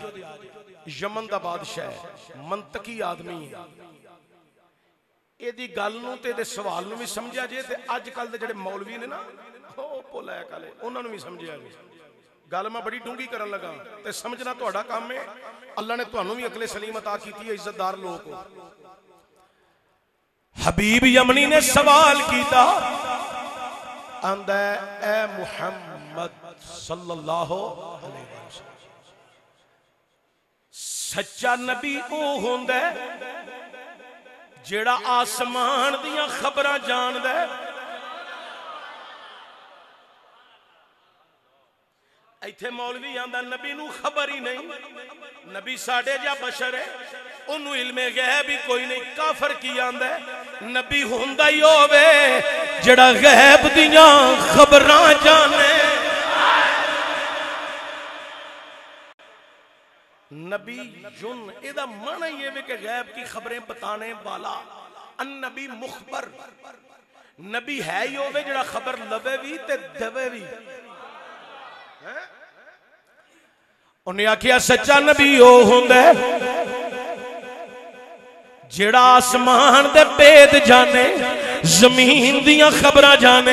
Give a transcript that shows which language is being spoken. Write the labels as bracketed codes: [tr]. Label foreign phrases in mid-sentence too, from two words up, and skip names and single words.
[pa] یمن دا بادشاہ منطقی آدمی ہے، ایہدی گل نوں تے سوال نوں بھی سمجھیا جے، تے اج کل دے جیہڑے مولوی نے نا بھولا کالے اونہاں نوں بھی سمجھیا جے. گل میں بڑی ڈونگی کرن لگا، تے سمجھنا تہاڈا کم ہے. اللہ نے تہانوں بھی عقلِ سلیم عطا کیتی ہے، عزتدار لوگ ہو. حبیب یمنی نے سوال کیتا، آندا اے محمد [ar] صلى الله عليه وسلم, [pa] سچا نبی او ہوندا جیہڑا اسمان دیاں خبراں جاندا ہے. ایتھے مولوی آندا نبی نوں خبر ہی نہیں، نبی ساڈے جا بشر ہے، اوہنوں علمِ غیب ہی کوئی نہیں. کافر کی آندا ہے نبی ہوندا ہی ہووے جیہڑا غیب دیاں خبراں جانے. نبی جن ایہدا معنیٰ ہی ہے [ur] کہ غیب کی خبریں بتانے والا. [ar] النبي مخبر, [pa] نبی ہے ہی ہووے جیہڑا خبر لوے بھی تے دیوے بھی. اونہیں آکھیا سچا نبی او ہندا جیہڑا اسمان دے بھید جانے، زمین دیاں خبراں جانے.